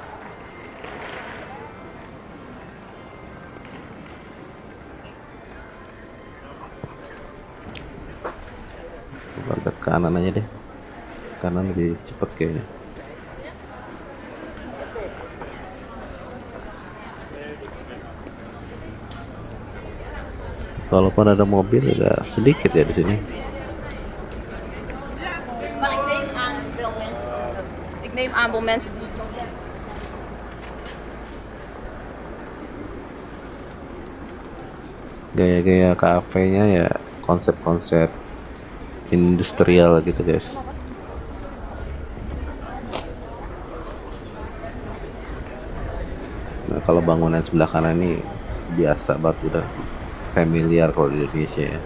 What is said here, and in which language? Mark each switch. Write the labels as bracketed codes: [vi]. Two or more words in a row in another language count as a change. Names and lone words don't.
[id] Coba ke kanan aja deh, kanan lebih cepet kayaknya. Walaupun ada mobil juga sedikit ya di sini. [nl] Maar ik neem aan wel mensen. Ik neem aan wel mensen die. [id] Gaya-gaya kafenya ya konsep-konsep industrial gitu guys. Nah kalau bangunan sebelah kanan ini biasa banget udah familiar kalau di Indonesia ya.